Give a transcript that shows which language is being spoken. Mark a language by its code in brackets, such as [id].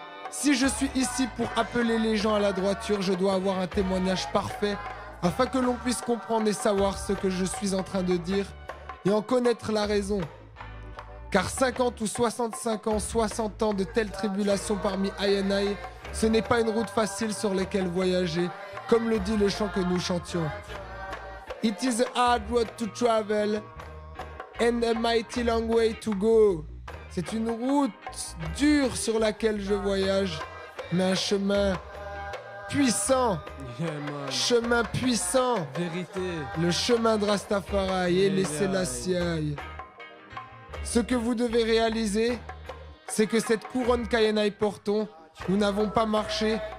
[fr] Si je suis ici pour appeler les gens à la droiture, je dois avoir un témoignage parfait afin que l'on puisse comprendre et savoir ce que je suis en train de dire et en connaître la raison. Car 50 ou 65 ans, 60 ans de telles tribulations parmi I&I, ce n'est pas une route facile sur laquelle voyager, comme le dit le chant que nous chantions. [en] It is a hard road to travel and a mighty long way to go. [fr] C'est une route dure sur laquelle je voyage, mais un chemin puissant. Chemin puissant. Vérité. Le chemin de Rastafari et les Sélassie. Ce que vous devez réaliser, c'est que cette couronne qu'Ayenai portons, nous n'avons pas marché